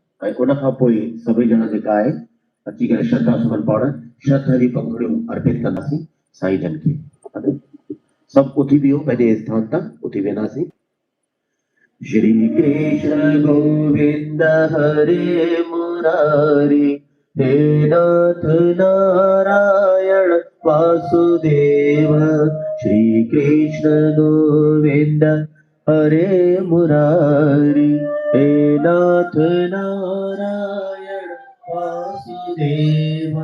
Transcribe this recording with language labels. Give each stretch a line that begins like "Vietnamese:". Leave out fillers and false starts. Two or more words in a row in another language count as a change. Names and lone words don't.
Sindhi: ऐकून खां पोइ सभी ॼणा जेका आहे अची करे श्रद्धा सुमन पाण श्रद्धा जी पंखुड़ियूं अर्पित कंदासीं साईं जन खे। सब उथी वियो, पंहिंजे स्थान तां उथी वेंदासीं।
Sanskrit: श्री कृष्ण गोविंद हरे मुरारी, हे नाथ नारायण वासुदेव। श्री कृष्ण गोविंद हरे मुरारी, हे नाथ नारायण वासुदेव।